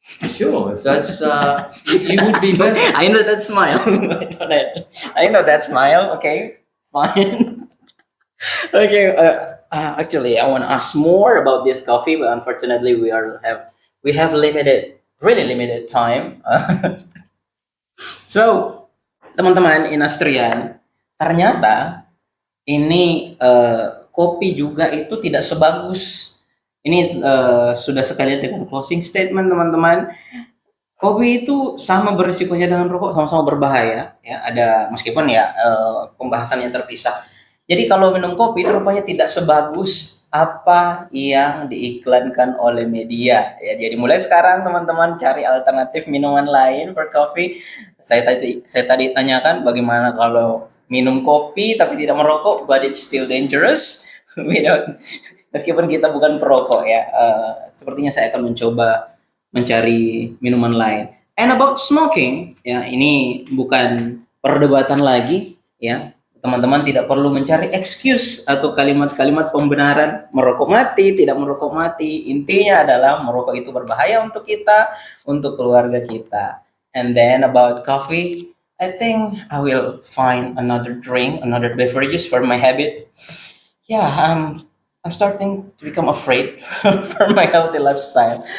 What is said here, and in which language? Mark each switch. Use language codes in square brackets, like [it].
[en] Sure, if that's you would be better. I know that smile. I know that smile. Okay, fine. Okay. Actually, I want to ask more about this coffee, but unfortunately, we have really limited time. [id] So, teman-teman in Austrian, ternyata ini kopi juga itu tidak sebagus ini. Sudah sekalian dengan closing statement, teman-teman. Kopi itu sama berisikonya dengan rokok, sama-sama berbahaya ya. Ada meskipun ya pembahasannya terpisah. Jadi kalau minum kopi itu rupanya tidak sebagus apa yang diiklankan oleh media ya. Jadi mulai sekarang teman-teman cari alternatif minuman lain [en] for coffee. [id] Saya tadi tanyakan bagaimana kalau minum kopi tapi tidak merokok, [en] but it's still dangerous. [id] Meskipun kita bukan perokok ya. Sepertinya saya akan mencoba mencari minuman lain. [en] And about smoking, [id] ya ini bukan perdebatan lagi, ya. Teman-teman tidak perlu mencari excuse atau kalimat-kalimat pembenaran merokok mati, tidak merokok mati. Intinya adalah merokok itu berbahaya untuk kita, untuk keluarga kita. [en] And then about coffee, I think I will find another drink, another beverages for my habit. Yeah, I'm starting to become afraid for my healthy lifestyle.